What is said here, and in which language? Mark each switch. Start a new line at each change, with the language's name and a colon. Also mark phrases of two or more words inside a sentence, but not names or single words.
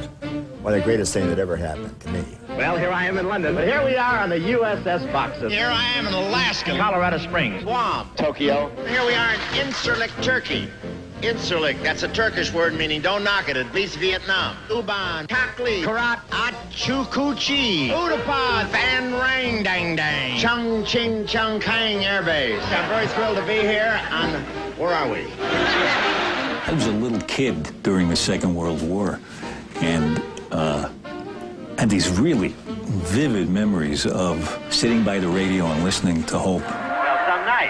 English: One of the greatest things that ever happened to me. Well, here I am in London, but here we are on the USS Boxer. Here I am in Alaska. Colorado Springs. Guam. Tokyo. Here we are in Incirlik, Turkey. Incirlik, that's a Turkish word meaning don't knock it. It beats Vietnam. Uban, Takli, Karat, Achukuchi, Udapad, Van Rang Dang Dang, Chung Ching Chung Kang Air Base. I'm very thrilled to be here on, where are we? I was a little kid during the Second World War, and had these really vivid memories of sitting by the radio and listening to Hope. Well, some night.